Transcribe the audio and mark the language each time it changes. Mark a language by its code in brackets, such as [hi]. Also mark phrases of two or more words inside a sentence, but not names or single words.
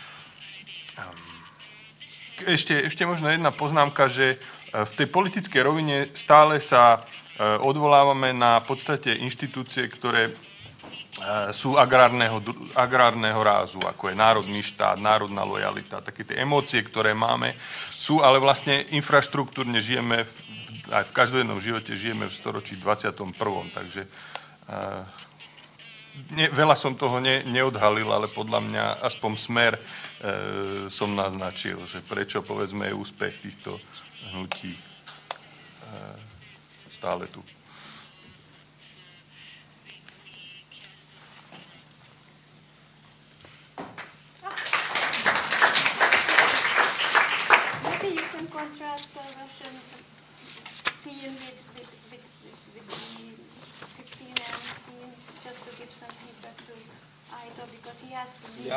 [sk] Ešte možno jedna poznámka, že v tej politickej rovine stále sa odvolávame na podstate inštitúcie, ktoré sú agrárneho rázu, ako je národný štát, národná lojalita, také tie emócie, ktoré máme, sú, ale vlastne infraštruktúrne žijeme, aj v každodennom živote žijeme v storočí 21. Takže veľa som toho neodhalil, ale podľa mňa aspoň smer som naznačil, že prečo, povedzme, je úspech týchto hnutí stále tu. [en] Contrast the Russian scene with the 15th scene, just to give some feedback to Aitor, because he has to leave.